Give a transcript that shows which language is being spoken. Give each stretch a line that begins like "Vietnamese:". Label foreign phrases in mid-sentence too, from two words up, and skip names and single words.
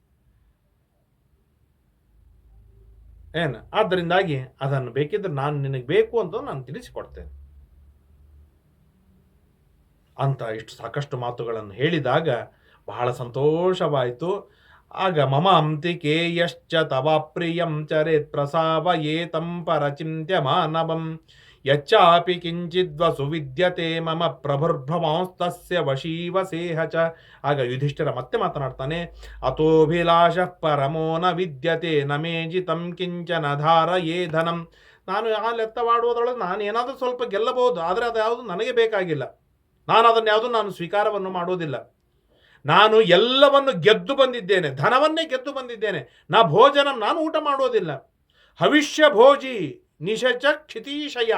Kannada: ಆದ್ದರಿಂದಾಗಿ ಅದನ್ನು ಬೇಕಿದ್ರೆ ನಾನು ನಿನಗೆ ಬೇಕು ಅಂತ ನಾನು ತಿಳಿಸಿಕೊಡ್ತೇನೆ. ಅಂತ ಇಷ್ಟು ಸಾಕಷ್ಟು ಮಾತುಗಳನ್ನು ಹೇಳಿದಾಗ ಬಹಳ ಸಂತೋಷವಾಯಿತು.
Sanskrit: ಆಗ ಮಮ ಅಂತಿಕೆ ಯಶ್ಚ ತವ ಪ್ರಿಯಂ ಚರೇತ್ ಪ್ರಸಾವಯೇತಂ ಪರಚಿಂತ್ಯ ಮಾನವಂ ಯಚ್ಚಾಪಿ ಕಿಂಚಿದ್ವಸು ವಿದ್ಯತೆ ಮಮ ಪ್ರಭುರ್ಭವಾಂಸ್ತಸ್ಯ ವಶೀವಸೇಹ ಚ.
Kannada: ಆಗ ಯುಧಿಷ್ಠಿರ ಮತ್ತೆ ಮಾತನಾಡ್ತಾನೆ,
Sanskrit: ಅತೋಭಿಲಾಷ ಪರಮೋ ನ ವಿದ್ಯತೆ ನಮೇಜಿತಂ ಕಿಂಚನ ಧಾರಯೇ ಧನಂ.
Kannada: ನಾನು ಆ ಲೆತ್ತವಾಡುವುದರೊಳಗೆ ನಾನು ಏನಾದರೂ ಸ್ವಲ್ಪ ಗೆಲ್ಲಬಹುದು, ಆದರೆ ಅದು ಯಾವುದು ನನಗೆ ಬೇಕಾಗಿಲ್ಲ. ನಾನು ಅದನ್ನು ನಾನು ಸ್ವೀಕಾರವನ್ನು ಮಾಡುವುದಿಲ್ಲ. ನಾನು ಎಲ್ಲವನ್ನು ಗೆದ್ದು ಬಂದಿದ್ದೇನೆ, ಧನವನ್ನೇ ಗೆದ್ದು ಬಂದಿದ್ದೇನೆ. ನಾನು ಊಟ ಮಾಡುವುದಿಲ್ಲ.
Sanskrit: ಹವಿಷ್ಯ ಭೋಜಿ ನಿಶಚ ಕ್ಷಿತೀಶಯ.